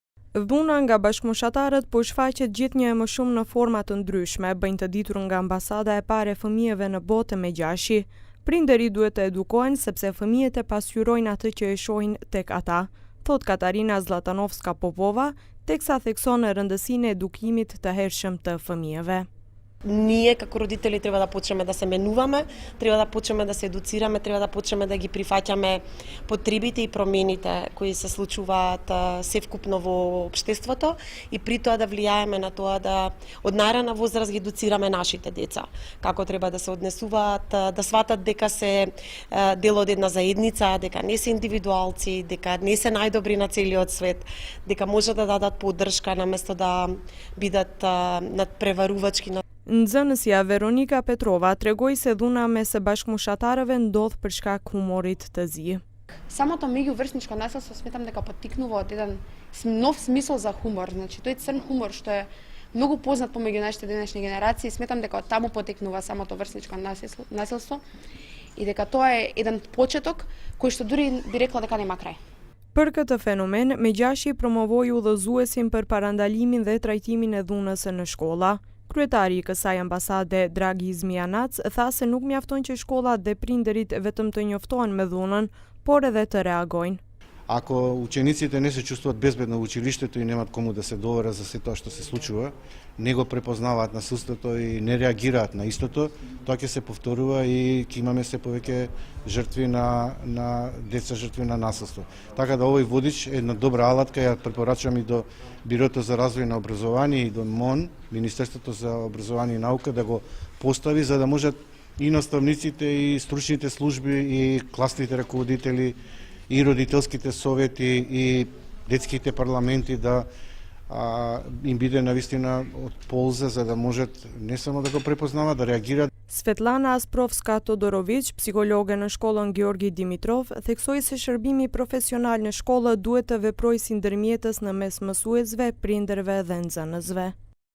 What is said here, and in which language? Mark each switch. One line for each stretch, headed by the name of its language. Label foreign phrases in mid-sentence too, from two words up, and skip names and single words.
Albanian: Dhuna nga bashkëmoshatarët po shfaqet gjithnjë e më shumë në forma të ndryshme, bëjnë të ditur nga ambasada e parë e fëmijëve në botë me Megjashi. Prindërit duhet të edukohen sepse fëmijët e pasqyrojnë atë që e shohin tek ata, thot Katarina Zlatanovska-Popova, teksa thekson rëndësinë e edukimit të hershëm të fëmijëve.
Macedonian: Ние како родители треба да почнеме да се менуваме, треба да почнеме да се едуцираме, треба да почнеме да ги прифаќаме потребите и промените кои се случуваат севкупно во општеството и при тоа да влијаеме на тоа да од најрана возраст ги едуцираме нашите деца, како треба да се однесуваат, да сватат дека се дел од една заедница, дека не се индивидуалци, дека не се најдобри на целиот свет, дека може да дадат поддршка наместо да бидат надпреварувачки.
Albanian: Nxënësja Veronika Petrova tregoi se dhuna mes së bashkëmoshatarëve ndodh për shkak humorit të zi.
Macedonian: Самото меѓуврсничко насилство сметам дека поттикнува од еден нов смисол за хумор, значи тој црн хумор што е многу познат помеѓу нашите денешни генерации, сметам дека од таму потекнува самото врсничко насилство и дека тоа е еден почеток кој што дури би рекла дека нема крај.
Albanian: Për këtë fenomen, Megjashi promovoi udhëzuesin për parandalimin dhe trajtimin e dhunës në shkolla. Kryetari i kësaj ambasade, Dragi Zmianac, tha se nuk mjafton që shkollat dhe prindërit vetëm të njoftohen me dhunën, por edhe të reagojnë.
Macedonian: Ако учениците не се чувствуваат безбедно во училиштето и немаат кому да се доверат за се тоа што се случува, не го препознаваат насилството и не реагираат на истото, тоа ќе се повторува и ќе имаме се повеќе жртви на деца жртви на насилство. Така да овој водич е една добра алатка, ја препорачувам и до Бирото за развој на образование и до МОН, Министерството за образование и наука, да го постави за да можат и наставниците и стручните служби и класните раководители и родителските совети и детските парламенти да им биде навистина од полза за да можат не само да го препознават, да реагираат.
Albanian: Svetlana Asprovska-Todorović, psikologe në shkollën Georgi Dimitrov, theksoi se shërbimi profesional në shkollë duhet të veprojë si ndërmjetës në mes mësuesve, prindërve dhe nxënësve.